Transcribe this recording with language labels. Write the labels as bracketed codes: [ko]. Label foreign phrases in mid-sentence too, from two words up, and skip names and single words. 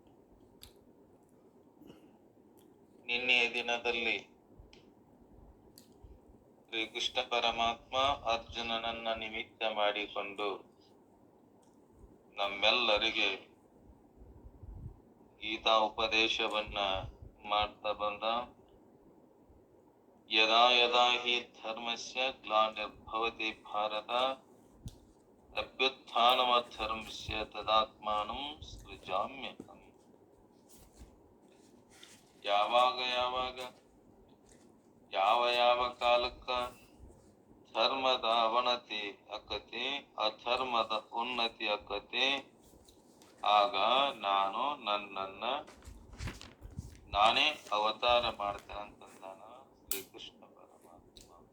[kn] ನಿನ್ನೆಯ ದಿನದಲ್ಲಿ ಶ್ರೀಕೃಷ್ಣ ಪರಮಾತ್ಮ ಅರ್ಜುನನನ್ನ ನಿಮಿತ್ತ ಮಾಡಿಕೊಂಡು ನಮ್ಮೆಲ್ಲರಿಗೆ ಗೀತಾ ಉಪದೇಶವನ್ನ ಮಾಡ್ತಾ ಬಂದ. [sa] ಯದಾ ಯದಾ ಹಿ ಧರ್ಮಸ್ಯ ಗ್ಲಾನಿರ್ಭವತಿ ಭಾರತ ಅಭ್ಯುತ್ಥಾನಮಧರ್ಮಸ್ಯ ತದಾತ್ಮಾನಂ ಸೃಜಾಮ್ಯಹಂ. [kn] ಯಾವಾಗ ಯಾವ ಕಾಲಕ್ಕ ಧರ್ಮದ ಅವನತಿ ಅಕ್ಕತಿ ಅಧರ್ಮದ ಉನ್ನತಿ ಅಕ್ಕತಿ ಆಗ ನಾನು ನನ್ನನ್ನ ನಾನೇ ಅವತಾರ ಮಾಡ್ತೇನೆ ಅಂತಂದಾನ ಶ್ರೀಕೃಷ್ಣ ಪರಮಾತ್ಮ.